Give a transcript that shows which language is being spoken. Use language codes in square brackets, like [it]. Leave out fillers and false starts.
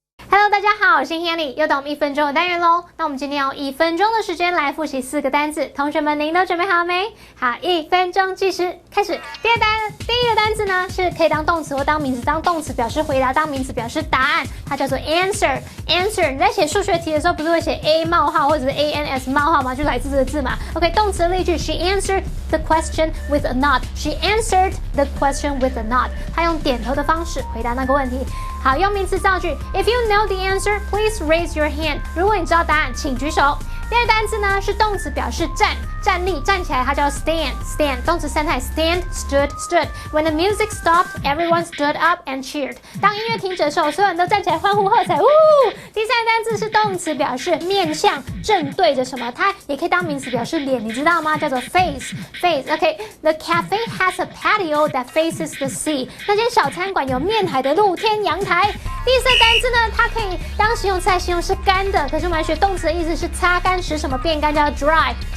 [zh] Hello， 大家好，我是 Hanny， 又到我们1分钟的单元喽。那我们今天用1分钟的时间来复习4个单字，同学们您都准备好没？好，1分钟计时开始。第一个单字呢是可以当动词或当名词，当动词表示回答，当名词表示答案，它叫做 answer。answer 你在写数学题的时候不是会写 a 冒号或者是 ans 冒号吗？就来自这个字嘛。 [en] OK， [zh] 动词例句 [en] She answered the question with a nod. She answered the question with a nod. [zh] 她用点头的方式回答那个问题。好，用名词造句 [en] If you know the answer, please raise your hand. [zh] 如果你知道答案，请举手。第二个单词呢是动词表示站立站起来，它叫 stand 动词三态 stand stood. [en] When the music stopped, everyone stood up and cheered. [zh] 当音乐停止的时候，所有人都站起来欢呼喝彩。第三个单词是动词表示面向正对着什么，它也可以当名词表示脸，你知道吗？叫做 face. [en] OK, the cafe has a patio that faces the sea. [zh] 那间小餐馆有面海的露天阳台。第四个单词呢，它可以当形容词来形容是干的，可是我们来学动词的意思是擦干，使什么变干，叫 dry.